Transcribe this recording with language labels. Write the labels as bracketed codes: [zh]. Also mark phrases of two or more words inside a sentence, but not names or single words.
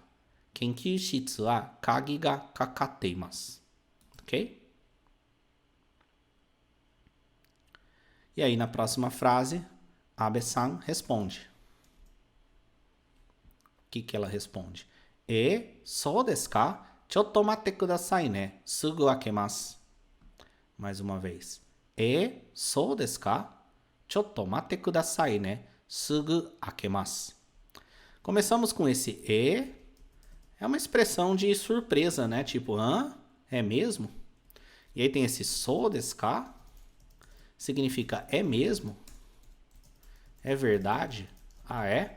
[ja] 研究室は鍵がかかています, ok? [pt] E aí na próxima frase, Abe-san responde. O que ela responde? [ja] そうですか? ちょっと待ってくださいね。すぐ開けます. [pt] Mais uma vez. [ja] そうですか?ちょっと待ってくださいね. すぐ開けます. [pt] Começamos com esse e. É uma expressão de surpresa, né? Tipo, hã? É mesmo? E aí tem esse [ja] そうですか? [pt] Significa é mesmo? É verdade? Ah, é?